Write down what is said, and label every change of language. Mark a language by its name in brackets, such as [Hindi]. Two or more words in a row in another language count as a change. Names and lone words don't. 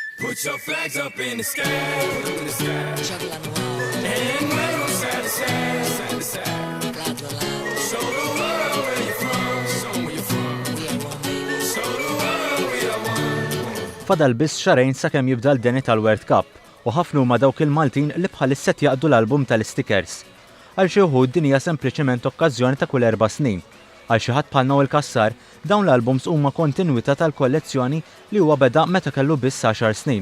[English] Put your flags up in the sky, and wave them side to side, side to side. Show the world where you're from, show 'em where you're from. Show the world we are one. [Maltese] Fadal biss xarejn sakemm jibda l-deni tal-World Cup u ħafna huma dawk il-Maltin li bħalissa jaqdu l-album tal-stickers. Għal xi wħud din hija sempliċement okkażjoni ta' kull 4 snin. Għal xi ħadd bħal Noel Kassar, dawn l-albums huma kontinwità tal-kollezzjoni li huwa beda meta kellu biss 10 snin.